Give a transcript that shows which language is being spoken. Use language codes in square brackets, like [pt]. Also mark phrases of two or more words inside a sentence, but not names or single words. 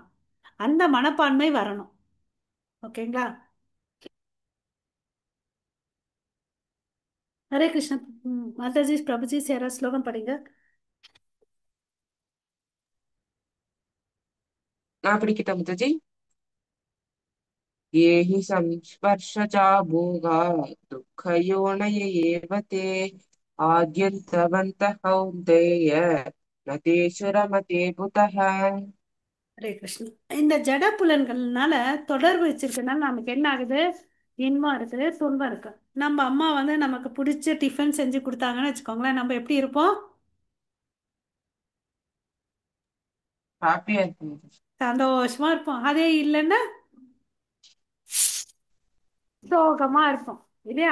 [ta] அந்த மனப்பான்மை வரணும். ஓகேங்களா. ஹரே கிருஷ்ணா. மாதாஜி பிரபுஜி யாராவது ஸ்லோகம் படிங்க. நான் பிடிக்கிட்ட முத்தஜி. [sa] ये हि संस्पर्शजा भोगा दुःखयोनय एव ते आद्यन्तवन्तः कौन्तेय न तेषु रमते बुधः. [ta] ஹரே கிருஷ்ணா. இந்த ஜட புலன்கள்னால தொடர்பு வச்சிருக்கனால நமக்கு என்ன ஆகுது, இன்பம் இருக்குது துன்பம் இருக்கு. நம்ம அம்மா வந்து நமக்கு பிடிச்ச டிஃபன் செஞ்சு கொடுத்தாங்கன்னு வச்சுக்கோங்களேன், நம்ம எப்படி இருப்போம், ஹாப்பியா இருக்கு முத்தஜி. சந்தோஷமா இருப்போம். அதே இல்லைன்னா சோகமா இருப்போம் இல்லையா.